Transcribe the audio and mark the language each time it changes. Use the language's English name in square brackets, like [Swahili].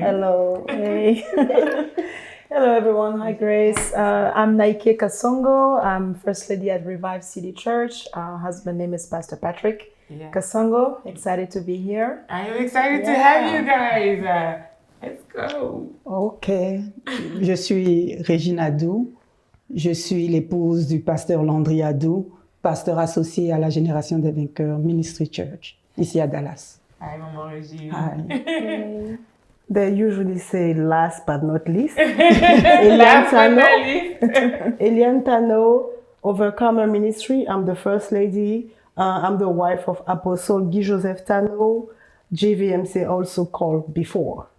[English] Hello. Hey. Hello, everyone. Hi, Grace. I'm Naike Kasongo. I'm First Lady at Revive City Church. Husband name is Pastor Patrick Kasongo. Excited to be here. I am excited to have you guys. Let's go. [French] Ok. Je suis Régine Adou. Je suis l'épouse du pasteur Landry Adou, pasteur associé à la Génération des Vainqueurs Ministry Church, ici à Dallas. [English] Hi, Maman Régine. Hi. They usually say last but not least. Last but not least. Eliane Tano, Overcomer Ministry. I'm the First Lady. I'm the wife of Apostle Guy Joseph Tano, JVMC also called before.